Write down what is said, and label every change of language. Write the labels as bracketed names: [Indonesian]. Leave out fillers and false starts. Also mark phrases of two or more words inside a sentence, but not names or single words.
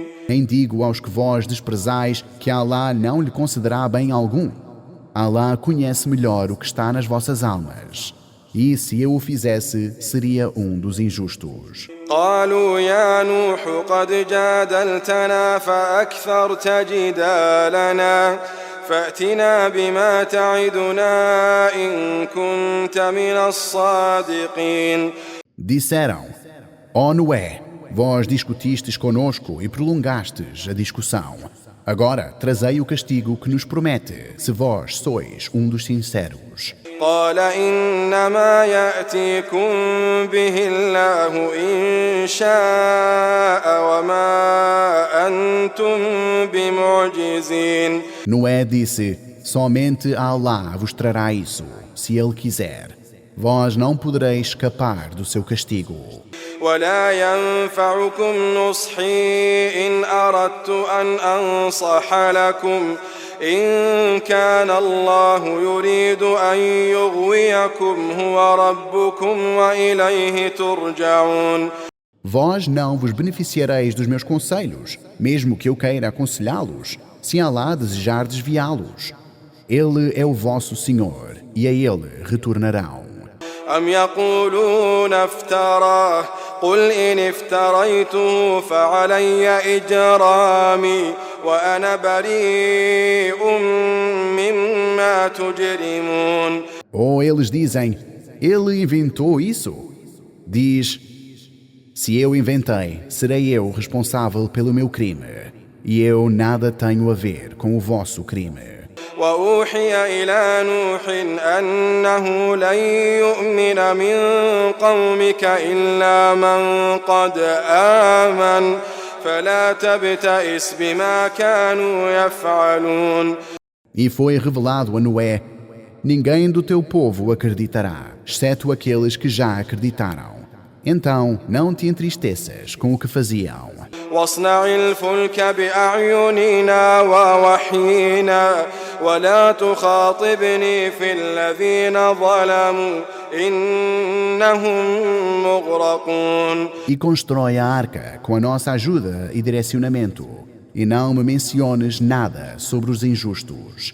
[Portuguese] Nem digo aos que vós desprezais que Alá não lhe concederá bem algum. Alá conhece melhor o que está nas vossas almas. E se eu o fizesse, seria um dos injustos. [Arabic] قالوا يا نوح قد جادلتنا فأكثرت جدالنا فأتنا بما تعدنا إن كنت من الصادقين. [Portuguese] Disseram: Ó Noé, vós discutistes conosco e prolongastes a discussão. Agora trazei o castigo que nos promete, se vós sois um dos sinceros. [Arabic] قال إنما يأتيكم به الله إن شاء وما أنتم بمعجزين. [Portuguese] Noé disse: Somente Allah vos trará isso, se Ele quiser. Vós não podereis escapar do seu castigo. [Arabic] ولا ينفعكم نصحي إن أردت أن أنصح لكم إن كان الله يريد أن يغويكم هو ربكم وإليه ترجعون. [Portuguese] Vós não vos beneficiareis dos meus conselhos, mesmo que eu queira aconselhá-los, se Allah desejar desviá-los. Ele é o vosso Senhor, e a Ele retornarão. [Arabic] أم يقولون افتراه قل إن افتريته فعلي إجرامي وأنا بريء مما تجرمون. [Portuguese] Ou eles dizem: Ele inventou isso? Diz: Se eu inventei, serei eu responsável pelo meu crime, e eu nada tenho a ver com o vosso crime. [Arabic] وأوحي إلى نوح أنه لن يؤمن من قومك إلا من قد آمن فلا تبتئس بما كانوا يفعلون. [Portuguese] E foi revelado a Noé: Ninguém do teu povo acreditará, exceto aqueles que já acreditaram. Então não te entristeças com o que faziam. [Arabic] واصنع الفلك بأعيننا ووحينا ولا تخاطبني في الذين ظلموا إنهم مغرقون. [Portuguese] E constrói a arca com a nossa ajuda e direcionamento, e não me menciones nada sobre os injustos.